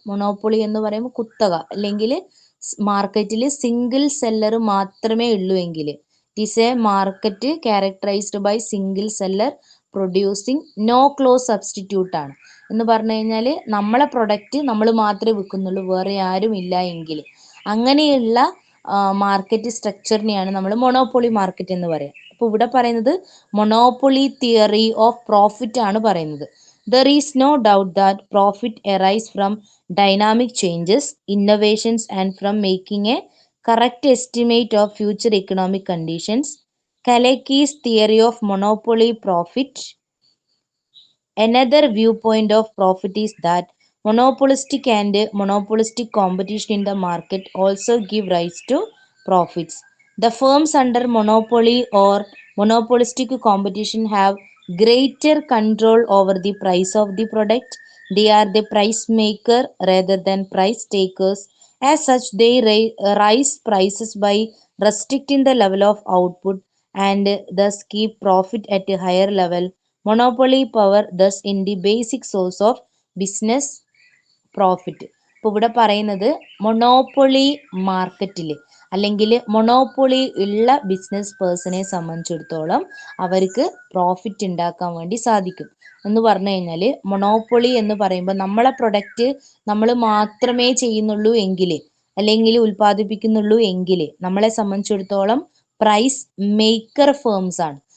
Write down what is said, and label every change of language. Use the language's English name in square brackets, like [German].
[Malayalam] Monopoly എന്ന് പറയുമ്പോൾ കുത്തക, അല്ലെങ്കിൽ മാർക്കറ്റിൽ സിംഗിൾ സെല്ലർ മാത്രമേ ഉള്ളൂ എങ്കിൽ, [English] it is a market characterized by single seller producing no close substitute [Malayalam] ആണ്. എന്ന് പറഞ്ഞു കഴിഞ്ഞാൽ നമ്മളെ പ്രൊഡക്റ്റ് നമ്മൾ മാത്രമേ വിൽക്കുന്നുള്ളൂ, വേറെ ആരും ഇല്ല എങ്കിൽ, അങ്ങനെയുള്ള മാർക്കറ്റ് സ്ട്രക്ചറിനെയാണ് നമ്മൾ മൊണോപ്പൊളി മാർക്കറ്റ് എന്ന് പറയുക. അപ്പോൾ ഇവിടെ പറയുന്നത് മൊണോപ്പൊളി തിയറി ഓഫ് പ്രോഫിറ്റ് ആണ് പറയുന്നത്. [English] There is no doubt that profit arise from dynamic changes, innovations, and from making a correct estimate of future economic conditions. Kalecki's theory of monopoly profit. Another viewpoint of profit is that monopolistic and monopolistic competition in the market also give rise to profits. The firms under monopoly or monopolistic competition have greater control over the price of the product. They are the price maker rather than price takers. As such, they rise prices by restricting the level of output and thus keep profit at a higher level. Monopoly power thus in the basic source of business profit. [Malayalam] ഇപ്പോൾ ഇവിടെ പറയുന്നത് monopoly മാർക്കറ്റിൽ അല്ലെങ്കിൽ monopoly ഉള്ള business പേഴ്സണെ സംബന്ധിച്ചിടത്തോളം അവർക്ക് profit ഉണ്ടാക്കാൻ വേണ്ടി സാധിക്കും. എന്ന് പറഞ്ഞു കഴിഞ്ഞാൽ മൊണോപ്പൊളി എന്ന് പറയുമ്പോൾ നമ്മളെ പ്രൊഡക്റ്റ് നമ്മൾ മാത്രമേ ചെയ്യുന്നുള്ളൂ എങ്കിൽ, അല്ലെങ്കിൽ ഉൽപ്പാദിപ്പിക്കുന്നുള്ളൂ എങ്കിൽ, നമ്മളെ സംബന്ധിച്ചിടത്തോളം പ്രൈസ് മേക്കർ ഫേംസ് ആണ്.